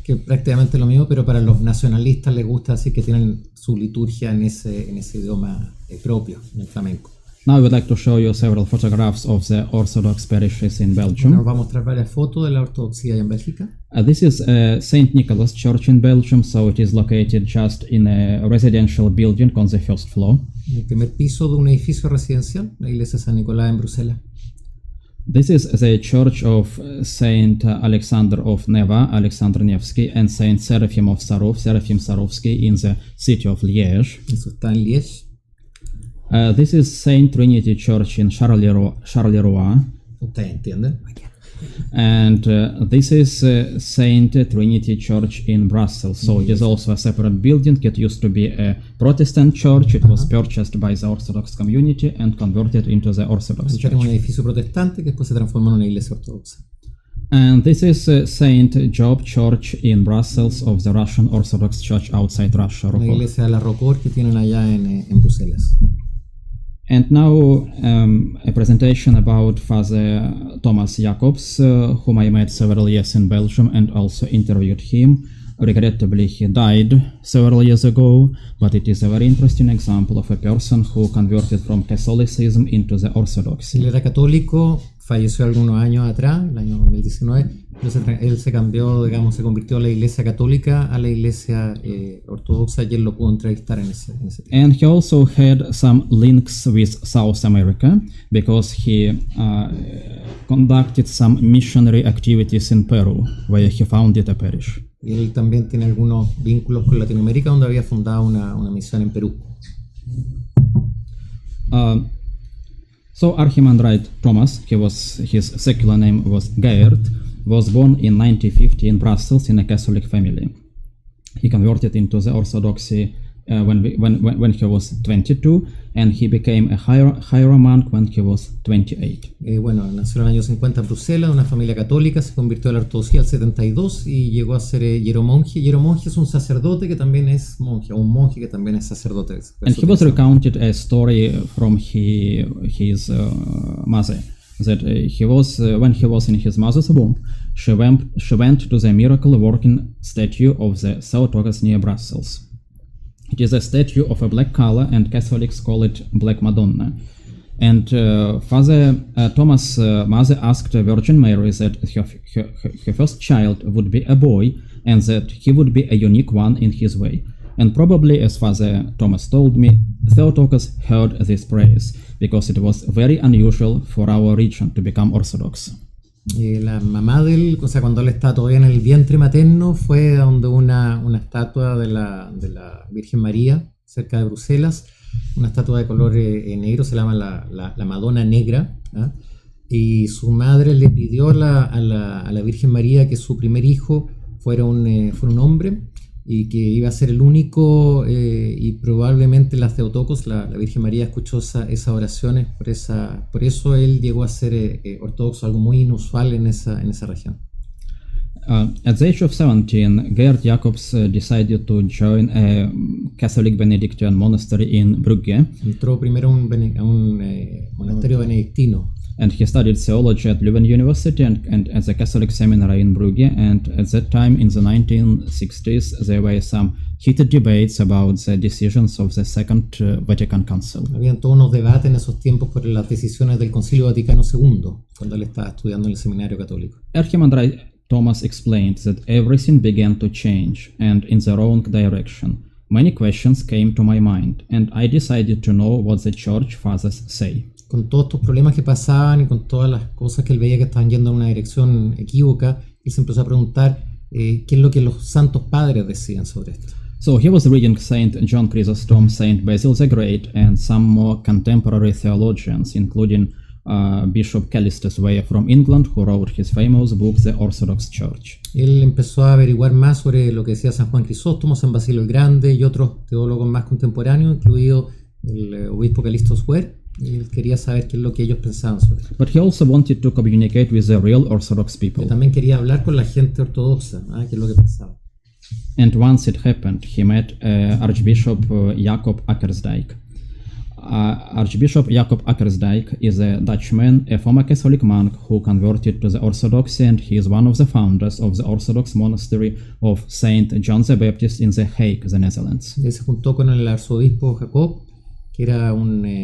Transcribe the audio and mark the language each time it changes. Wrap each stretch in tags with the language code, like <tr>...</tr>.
<es>Que prácticamente lo mismo, pero para los nacionalistas les gusta decir que tienen su liturgia en ese idioma propio, en el flamenco.</es> <en>Now I would like to show you several photographs of the Orthodox parishes in Belgium.</en> <es>Nos va a mostrar varias fotos de la ortodoxia en Bélgica.</es> <en>This is St. Nicholas Church in Belgium, so it is located just in a residential building on the first floor.</en> <es>En el primer piso de un edificio residencial, la iglesia de San Nicolás en Bruselas.</es> <en>This is the church of Saint Alexander of Neva, Alexander Nevsky, and Saint Seraphim of Sarov, Seraphim Sarovsky in the city of Liège.</en> <es>Eso está en Liège.</es> <en>This is Saint Trinity Church in Charleroi.</en> <es>Ustedes entienden.</es> <en>And this is Saint Trinity Church in Brussels. So it is also a separate building. It used to be a Protestant church. It was purchased by the Orthodox community and converted into the Orthodox</en> <es>Era</es> <en>church.</en> <es>un edificio protestante que después se transformó en una iglesia ortodoxa.</es> <en>And this is Saint Job Church in Brussels of the Russian Orthodox Church outside Russia.</en> <es>La iglesia de la Rocor que tienen allá en Bruselas.</es> <en>And now a presentation about Father Thomas Jacobs, whom I met several years in Belgium and also interviewed him. Regrettably, he died several years ago, but it is a very interesting example of a person who converted from Catholicism into the Orthodoxy.</en> <es>Él era católico, falleció algunos años atrás, el año 2019. Él se cambió, digamos, se convirtió a la iglesia católica a la iglesia ortodoxa y él lo pudo entrevistar en ese tiempo.</es> <en>And he also had some links with South America because he conducted some missionary activities in Peru, where he founded a parish.</en> <es>Y él también tiene algunos vínculos con Latinoamérica, donde había fundado una misión en Perú.</es> <en>So Archimandrite Thomas, his secular name was Geert, was born in 1950 in Brussels in a Catholic family. He converted into the Orthodoxy when he was 22, and he became a hieromonk when he was 28.</en> <es>Bueno, nació en el año 50 en Bruselas, una familia católica, se convirtió a la ortodoxia al 72 y llegó a ser hieromonje. Hieromonje es un sacerdote que también es monje, o un monje que también es sacerdote.</es> <en>And he was recounted a story from his mother, that when he was in his mother's womb, she went to the miracle-working statue of the Theotokos near Brussels. It is a statue of a black color, and Catholics call it Black Madonna. And Father Thomas' mother asked Virgin Mary that her first child would be a boy, and that he would be a unique one in his way. And probably, as Father Thomas told me, Theotokos heard this praise, because it was very unusual for our region to become Orthodox.</en> <es>La mamá de él, o sea, cuando él estaba todavía en el vientre materno, fue a donde una estatua de la Virgen María, cerca de Bruselas, una estatua de color negro, se llama la Madonna Negra, ¿eh? Y su madre le pidió a la Virgen María que su primer hijo fuera un hombre, y que iba a ser el único, y probablemente la Theotokos, la Virgen María, escuchó esas oraciones, por eso él llegó a ser ortodoxo, algo muy inusual en esa región.</es> <en>At the age of 17, Gerd Jacobs decided to join a Catholic Benedictine monastery in Brugge.</en> <es>Entró primero a un monasterio benedictino.</es> <en>And he studied theology at Leuven University and at the Catholic Seminary in Brugge. And at that time, in the 1960s, there were some heated debates about the decisions of the Second Vatican Council.</en> <es>Habían todos unos debates en esos tiempos por las decisiones del Concilio Vaticano II, cuando él estaba estudiando en el seminario católico.</es> <en>Archimandrite Thomas explained that everything began to change, and in the wrong direction. Many questions came to my mind, and I decided to know what the Church Fathers say.</en> <es>Con todos estos problemas que pasaban y con todas las cosas que él veía que estaban yendo en una dirección equívoca, él se empezó a preguntar qué es lo que los santos padres decían sobre esto.</es> <en>So he was reading Saint John Chrysostom, Saint Basil the Great, and some more contemporary theologians, including Bishop Callistus Weyer from England, who wrote his famous book, The Orthodox Church.</en> <es>Él empezó a averiguar más sobre lo que decía San Juan Crisóstomo, San Basilio el Grande y otros teólogos más contemporáneos, incluido el obispo Callistus Weyer. Y él quería saber qué es lo que ellos pensaban sobre esto.</es> <en>But he also wanted to communicate with the real Orthodox people.</en> <es>Él también quería hablar con la gente ortodoxa, qué es lo que pensaba.</es> <en>And once it happened, he met Archbishop Jacob Akkersdijk. Archbishop Jacob Akkersdijk is a Dutchman, a former Catholic monk who converted to the Orthodoxy, and he is one of the founders of the Orthodox monastery of Saint John the Baptist in The Hague, the Netherlands.</en> <es>Él se juntó con el arzobispo Jacob, que era un</es>